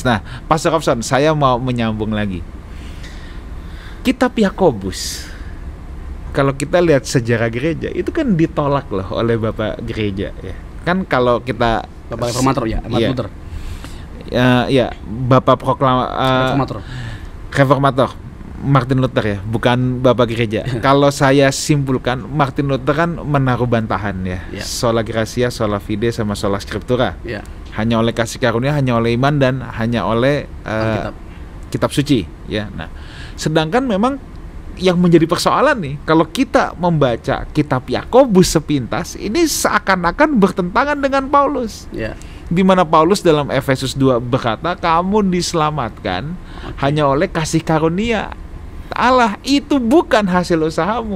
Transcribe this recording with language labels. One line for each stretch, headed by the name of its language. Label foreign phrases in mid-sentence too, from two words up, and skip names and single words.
Indonesian: Nah, Pastor Robson, saya mau menyambung lagi. Kitab Yakobus, kalau kita lihat sejarah gereja, itu kan ditolak loh oleh Bapak gereja ya. Kan kalau kita Bapak Reformator ya, Martin Luther. Ya, Bapak Reformator Martin Luther ya, bukan Bapak gereja. Kalau saya simpulkan, Martin Luther kan menaruh bantahan ya.
Latin: Sola gratia, sola fide, sama sola scriptura.
Indonesian: Ya. Hanya oleh kasih karunia, hanya oleh iman, dan hanya oleh kitab suci ya. Nah, sedangkan memang yang menjadi persoalan nih, kalau kita membaca kitab Yakobus sepintas, ini seakan-akan bertentangan dengan Paulus. Di mana Paulus dalam Efesus 2 berkata, kamu diselamatkan hanya oleh kasih karunia Allah, itu bukan hasil usahamu.